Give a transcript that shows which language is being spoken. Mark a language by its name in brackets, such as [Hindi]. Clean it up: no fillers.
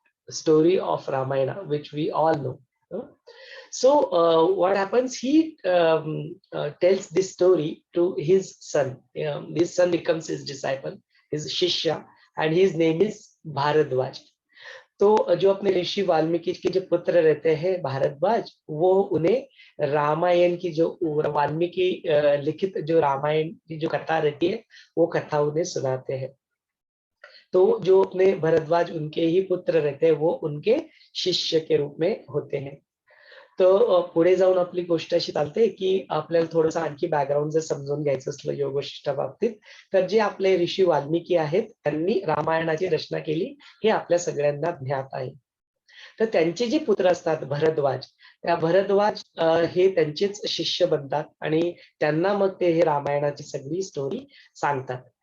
[English] story of Ramayana, which we all know. So what happens? He tells this story to his son. His son becomes his disciple, his shishya, and his name is Bharadwaj. [Hindi] तो जो अपने ऋषि वाल्मीकि के जो पुत्र रहते हैं भारद्वाज, वो उन्हें रामायण की जो वाल्मीकि लिखित जो रामायण की जो कथा रहती है, वो कथा उन्हें सुनाते हैं. तो जो अपने भरद्वाज उनके ही पुत्र रहते हैं, वो उनके शिष्य के रूप में होते हैं. [Marathi] तो पुढे जाऊन आपली गोष्ट अशी चालते की आपल्याला थोडंसं आणखी बॅकग्राऊंड जर समजून घ्यायचं असलं योग वशिष्ठा बाबतीत, तर जे आपले ऋषी वाल्मिकी आहेत, त्यांनी रामायणाची रचना केली हे आपल्या सगळ्यांना ज्ञात आहे. तर त्यांचे जे पुत्र असतात भरद्वाज, त्या भरद्वाज हे त्यांचेच शिष्य बनतात आणि त्यांना मग ते हे रामायणाची सगळी स्टोरी सांगतात.